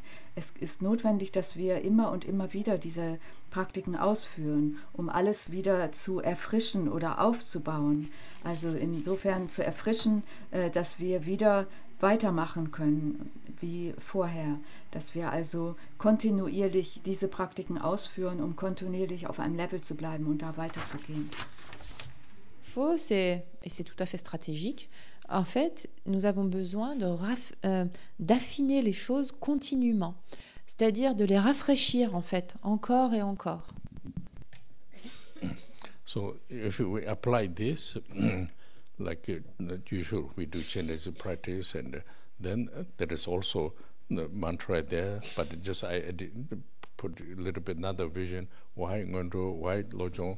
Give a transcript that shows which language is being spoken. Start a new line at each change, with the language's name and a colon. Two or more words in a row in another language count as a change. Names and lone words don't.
German: Es ist notwendig, dass wir immer und immer wieder diese Praktiken ausführen, um alles wieder zu erfrischen oder aufzubauen. Also insofern zu erfrischen, dass wir wieder weitermachen können wie vorher. Dass wir also kontinuierlich diese Praktiken ausführen, um kontinuierlich auf einem Level zu bleiben und da weiterzugehen.
French: Faux, et c'est tout à fait stratégique. En fait, nous avons besoin d'affiner les choses continuellement, c'est-à-dire de les rafraîchir en fait, encore et encore.
English: So if we apply this, like usual, we do Chenrezig practice, and then there is also the mantra there, but just I put a little bit another vision. Why Ngondro? Why Lojong?